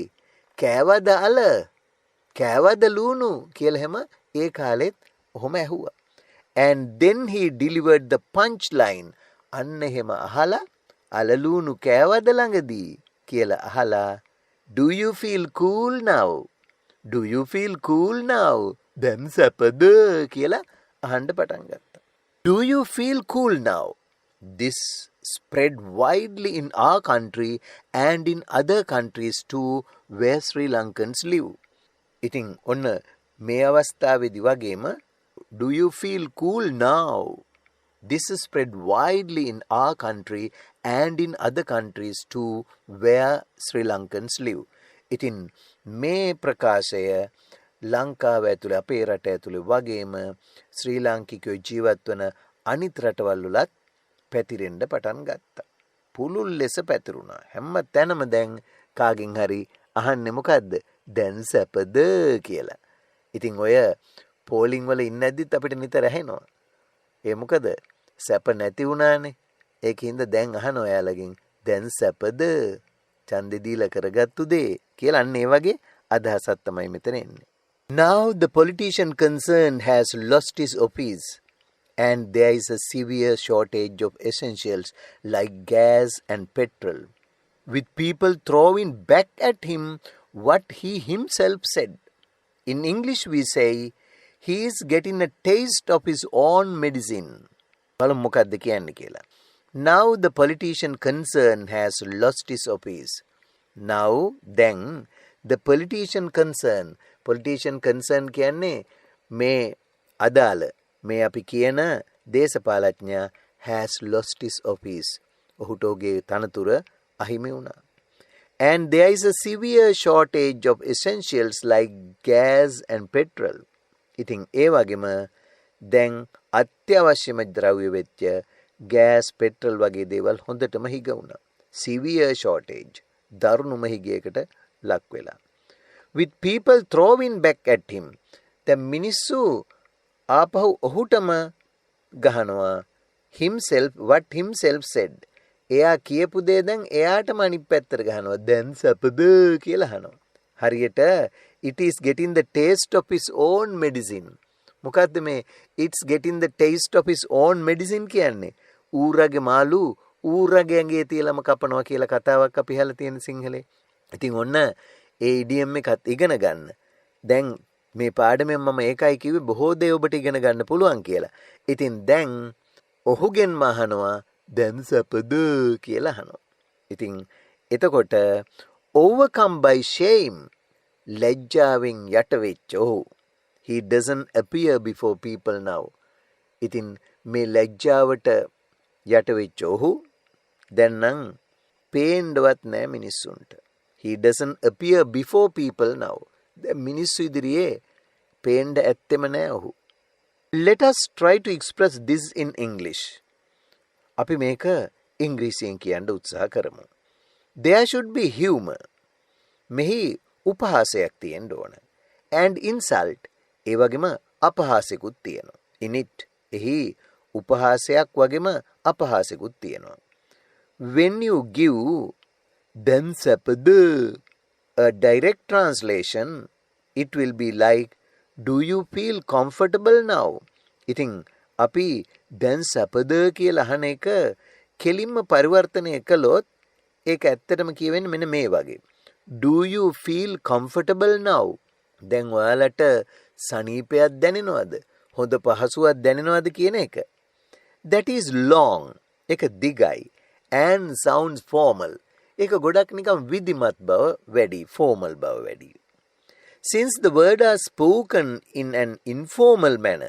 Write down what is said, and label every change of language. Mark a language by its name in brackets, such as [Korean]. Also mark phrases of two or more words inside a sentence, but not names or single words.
[Sinhala] කෑවද අල? කෑවද ලූණු කියලා හැම ඒ කාලෙත් ඔහොම ඇහුවා. [English] And then he delivered the punch line. [Sinhala] අන්න එහෙම අහලා අලලූණු කෑවද ළඟදී කියලා අහලා [English] do you feel cool now? Do you feel cool now? [Sinhala] දැන් සැපද කියලා අහන්න පටන් ගත්තා. [English] Do you feel cool now? This spread widely in our country and in other countries too where Sri Lankans live. [Sinhala] ඉතින් ඔන්න මේ අවස්ථාවේදී වගේම [English] do you feel cool now? This spread widely in our country and in other countries too where Sri Lankans live. [Sinhala] ඉතින් මේ ප්‍රකාශය ලංකාව ඇතුළේ අපේ රට ඇතුළේ වගේම ශ්‍රී ලාංකිකයෝ ජීවත් වන අනිත් රටවල් වලත් පැතිරෙන්න පටන් ගත්තා. පුළුල් ලෙස පැතිරුණා. හැම තැනම දැන් කාගෙන් හරි අහන්නේ මොකද්ද? දැන් සැපද කියලා. ඉතින් ඔය පෝලිං වල ඉන්න ඇද්දිත් අපිට නිතර ඇහෙනවා. ඒ මොකද? සැප නැති වුණානේ. ඒකින්ද දැන් අහන ඔයාලගෙන් දැන් සැපද? ඡන්දෙ දීලා කරගත්තු දේ කියලා අන්න ඒ වගේ අදහසක් තමයි මෙතන එන්නේ. [English] Now the politician concerned has lost his office and there is a severe shortage of essentials like gas and petrol, with people throwing back at him what he himself said. In English we say, he is getting a taste of his own medicine. [Sinhala] බලමු මොකක්ද කියන්නේ කියලා. [English] Now the politician concerned has lost his office. Now, then, the politician concerned [Sinhala] කියන්නේ මේ අදාළ මේ අපි කියන දේශපාලඥයා [English] has lost his office. [Sinhala] ඔහුට ඔහුගේ තනතුර අහිමි වුණා. [English] And there is a severe shortage of essentials like gas and petrol. [Sinhala] ඉතින් ඒ වගේම දැන් අත්‍යවශ්‍යම ද්‍රව්‍ය වෙච්ච gas, petrol වගේ දේවල් හොඳටම හිග වුණා. [English] Severe shortage. [Sinhala] දරුණුම හිගයකට ලක් වෙලා. [English] With people throwing back at him. [Sinhala] දැන් මිනිස්සු ආපහු ඔහුටම ගහනවා. [English] Himself, what himself said. [Sinhala] එයා කියපු දේ දැන් එයාටම අනිත් පැත්තට ගහනවා. දැන් සැපද කියලා අහනවා. හරියට [English] it is getting the taste of his own medicine. [Sinhala] මොකද්ද මේ [English] it's getting the taste of his own medicine කියන්නේ? [Sinhala] ඌරගේ මාළු ඌරගේ ඇඟේ තියලම කපනවා කියලා කතාවක් අපි අහලා තියෙන සිංහලේ. ඉතින් ඔන්න ඒ ඉඩියම් එකත් ඉගෙන ගන්න. දැන් මේ පාඩමෙන් මම ඒකයි කිව්වේ බොහෝ දේ ඔබට ඉගෙන ගන්න පුළුවන් කියලා. ඉතින් දැන් ඔහුගෙන්ම අහනවා දැන් සැපද කියලා අහනවා. ඉතින් එතකොට [English] overcome by shame [Sinhala] ලැජ්ජාවෙන් යට වෙච්ච ඔහු [English] he doesn't appear before people now. [Sinhala] ඉතින් මේ ලැජ්ජාවට යට වෙච්ච ඔහු දැන් නම් පේන්නවත් නෑ මිනිස්සුන්ට. [English] he doesn't appear before people now. [Sinhala] දැන් මිනිස්සු ඉදිරියේ පේන්න ඇත්තෙම නෑ ඔහු. [English] Let us try to express this in English. [Sinhala] අපි මේක ඉංග්‍රීසියෙන් කියන්න උත්සාහ කරමු. [English] There should be humor. [Sinhala] මෙහි උපහාසයක් තියෙන්න ඕන. [English] And insult. [Sinhala] ඒ වගේම අපහාසෙකුත් තියෙනවා. [English] In it. [Sinhala] එහි උපහාසයක් වගේම අපහාසෙකුත් තියෙනවා. [English] When you give then සැපද, a direct translation, it will be like, do you feel comfortable now? [Sinhala] ඉතින් අපි දැන් සැපද කියලා අහන එක කෙලින්ම පරිවර්තනය කළොත් ඒක ඇත්තටම කියවෙන්නේ මෙන්න මේ වගේ. [English] Do you feel comfortable now? [Sinhala] දැන් ඔයාලට සනීපයක් දැනෙනවද? හොඳ පහසුවක් දැනෙනවද කියන එක. [English] That is long. [Sinhala] ඒක දිගයි. [English] And sounds formal. [Sinhala] ඒක ගොඩක් නිකම් විධිමත් බව වැඩි, formal බව වැඩි. [English] Since the word are spoken in an informal manner.